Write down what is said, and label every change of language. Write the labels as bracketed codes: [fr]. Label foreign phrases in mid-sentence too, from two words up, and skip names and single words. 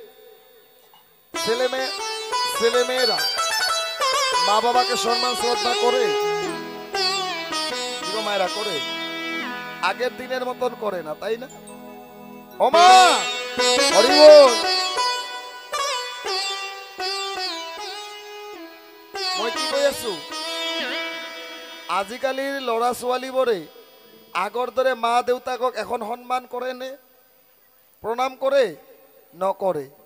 [bn] ছেলেমেয়েরা মা বাবাকে সম্মান শ্রদ্ধা করে মায়েরা করে আগের দিনের মতন করে না তাই না ওমা হরি বল [as] মই কি কৈ আছো আজিকালিৰ ল'ৰা ছোৱালীবোৰে আগৰ দৰে মা দেউতাকক এখন সন্মান কৰে নে প্ৰণাম কৰে নকৰে